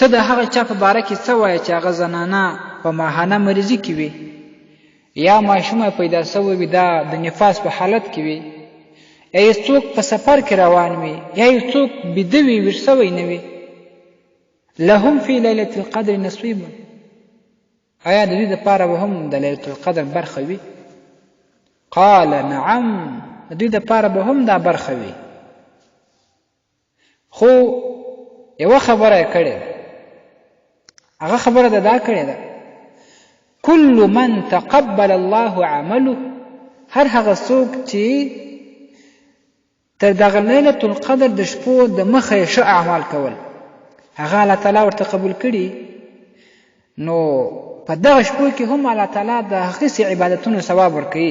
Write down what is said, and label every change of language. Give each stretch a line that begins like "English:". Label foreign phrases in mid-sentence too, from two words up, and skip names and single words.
Pashto: د هغه چا په باره کې څه وایې چې هغه زنانه په ماهانه مریضي کې وي، یا ماشومه پیدا سوی وي دا د نفاس په حالت کې وي، یا یو څوک په سفر کې روان وي، یا یو څوک بیده وي ویښ سوی نه وي،
Arabic: لهم فی لیلة القدر نصیب،
Pashto: آیا د دوی دپاره به هم د لیلة القدر برخه وي؟
Arabic: قال نعم،
Pashto: د دوی دپاره به هم دا برخه وي. خو یوه خبره یې کړې ده، هغه خبره ده دا کړې ده
Arabic: کل من تقبل الله عمله،
Pashto: هر هغه څوک چې تر دغه لیلة القدر د شپو د مخه یې ښه اعمال کول هغه الله تعالی ورته قبول کړي، نو په دغه شپو کې هم الله تعالی د هغسې عبادتونو ثواب ورکوي.